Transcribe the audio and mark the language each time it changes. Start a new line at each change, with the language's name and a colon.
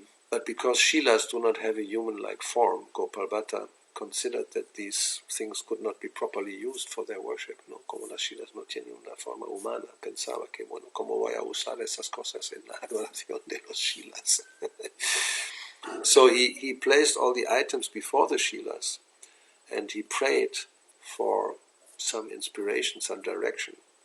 English: But because Shilas do not have a human-like form, Gopal Bhatta considered that these things could not be properly used for their worship, ¿no?
Spanish: Como las Shilas no tienen una forma humana, pensaba que, bueno, ¿cómo voy a usar esas cosas en la adoración de los Shilas?
English: So he placed all the items before the Shilas, and he prayed for some inspiration, some direction.